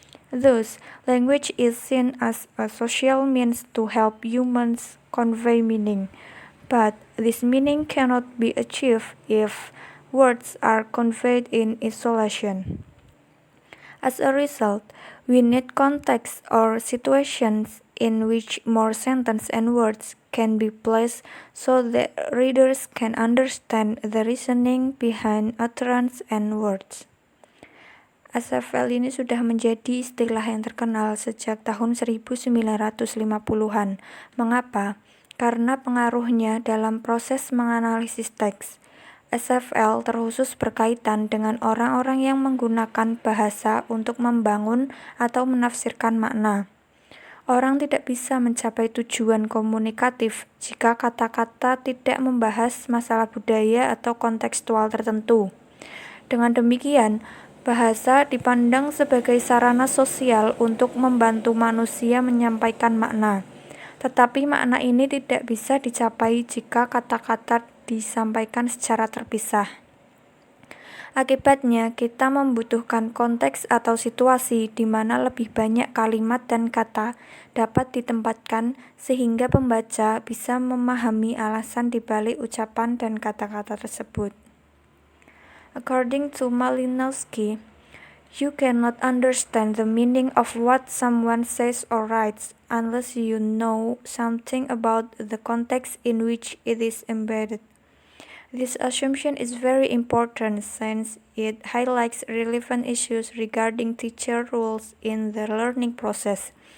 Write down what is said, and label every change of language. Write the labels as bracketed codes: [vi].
[en] Thus, language is seen as a social means to help humans convey meaning, but this meaning cannot be achieved if words are conveyed in isolation. As a result, we need context or situations in which more sentences and words can be placed so that readers can understand the reasoning behind utterance and words. [id] SFL ini sudah menjadi istilah yang terkenal sejak tahun 1950-an. Mengapa? Karena pengaruhnya dalam proses menganalisis teks. SFL terkhusus berkaitan dengan orang-orang yang menggunakan bahasa untuk membangun atau menafsirkan makna. Orang tidak bisa mencapai tujuan komunikatif jika kata-kata tidak membahas masalah budaya atau kontekstual tertentu. Dengan demikian, bahasa dipandang sebagai sarana sosial untuk membantu manusia menyampaikan makna. Tetapi makna ini tidak bisa dicapai jika kata-kata disampaikan secara terpisah. Akibatnya, kita membutuhkan konteks atau situasi di mana lebih banyak kalimat dan kata dapat ditempatkan sehingga pembaca bisa memahami alasan di balik ucapan dan kata-kata tersebut. [en] According to Malinowski, you cannot understand the meaning of what someone says or writes unless you know something about the context in which it is embedded. This assumption is very important since it highlights relevant issues regarding teacher roles in the learning process.